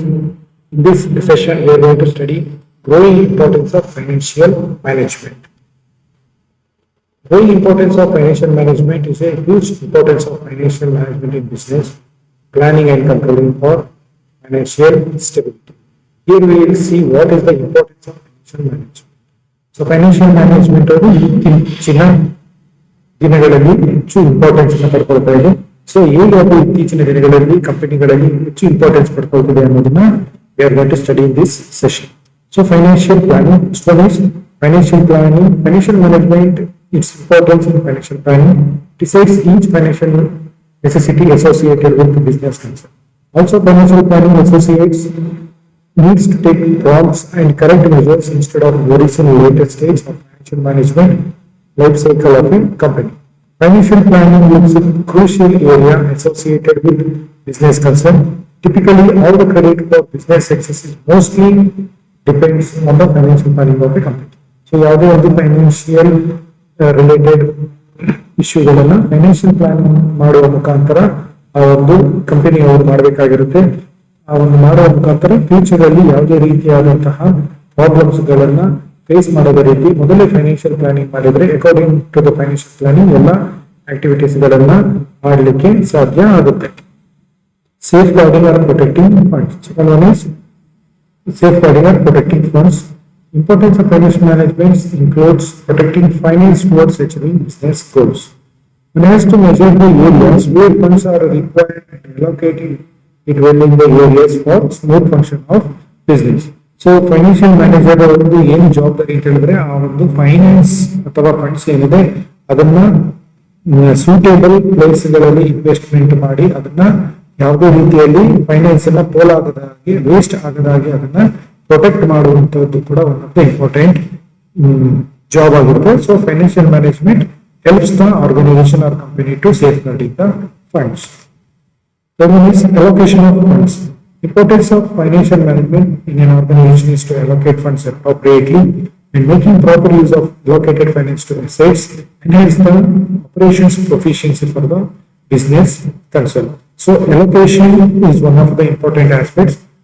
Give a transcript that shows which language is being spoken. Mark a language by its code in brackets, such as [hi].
[en] In this session we are going to study growing importance of financial management. Growing importance of financial management is a huge importance of financial management in business, planning and controlling for financial stability. Here we will see what is the importance of financial management. So financial management [kn] ಇತ್ತೀಚಿನ ದಿನಗಳಲ್ಲಿ ಹೆಚ್ಚು importance ಅನ್ನು ಪಡ್ಕೊಳ್ತಾ ಇದೆ. So ಹೇಗೆ ಅದು ಇತ್ತೀಚಿನ ದಿನಗಳಲ್ಲಿ ಕಂಪನಿಗಳಲ್ಲಿ ಹೆಚ್ಚು ಇಂಪಾರ್ಟೆನ್ಸ್ ಪಡ್ಕೊಳ್ತಿದೆ ಅನ್ನೋದನ್ನ [en] we are going to study in this session. So financial planning, financial planning, financial management, its importance in financial planning decides each financial necessity associated with the business concern. Also financial planning associates needs to take prompts and correct measures instead of worries in later stage of financial management life cycle of a company. Financial planning is a crucial area associated with business concern. Typically, all the credit for business success is mostly depends on the financial planning of a company. [kn] So, ಯಾವುದೇ ಒಂದು financial related ಇಶ್ಯೂಗಳನ್ನ financial planning ಮಾಡುವ ಮುಖಾಂತರ ಆ ಒಂದು company ಅವರು ಮಾಡಬೇಕಾಗಿರುತ್ತೆ. ಆ ಒಂದು ಮಾಡುವ ಮುಖಾಂತರ ಫ್ಯೂಚರ್ ಅಲ್ಲಿ ಯಾವುದೇ ರೀತಿಯಾದಂತಹ ಪ್ರಾಬ್ಲಮ್ಸ್ ಗಳನ್ನ ಫೇಸ್ ಮಾಡೋದ ರೀತಿ ಮೊದಲೇ ಫೈನಾನ್ಷಿಯಲ್ ಪ್ಲಾನಿಂಗ್ ಮಾಡಿದ್ರೆ [en] according to the financial planning [kn] ಎಲ್ಲ ಆಕ್ಟಿವಿಟೀಸ್ ಗಳನ್ನ ಮಾಡಲಿಕ್ಕೆ ಸಾಧ್ಯ ಆಗುತ್ತೆ. [en] Safeguarding or protecting funds. Second one is safeguarding or protecting funds. Importance of financial management includes protecting finance towards achieving business goals. One has to measure the areas where funds are required and allocating it well in the areas for smooth function of business. [kn] So financial manager ಒಂದು ಏನು ಜವಾಬ್ದಾರಿ ಅಂತ ಹೇಳಿದ್ರೆ ಆ ಒಂದು finance ಅಥವಾ funds ಏನಿದೆ ಅದನ್ನ ಸೂಟೇಬಲ್ ಪ್ಲೇಸ್ ಗಳಲ್ಲಿ ಇನ್ವೆಸ್ಟ್ಮೆಂಟ್ ಮಾಡಿ ಅದನ್ನ ಯಾವುದೇ ರೀತಿಯಲ್ಲಿ ಫೈನಾನ್ಸ್ ಅನ್ನ ಪೋಲಾಗದ ಹಾಗೆ ವೇಸ್ಟ್ ಆಗದ ಹಾಗೆ ಅದನ್ನ ಪ್ರೊಟೆಕ್ಟ್ ಮಾಡುವಂತದ್ದು ಕೂಡ [en] one of the important job [kn] ಆಗಿರುತ್ತೆ. [en] So financial management helps the organization or company to safeguarding the funds. Allocation of funds. Importance of financial management in an organization is to allocate funds appropriately and making proper use of allocated finance to assets enhance the operations proficiency for the business concern. So allocation is one of the important aspects.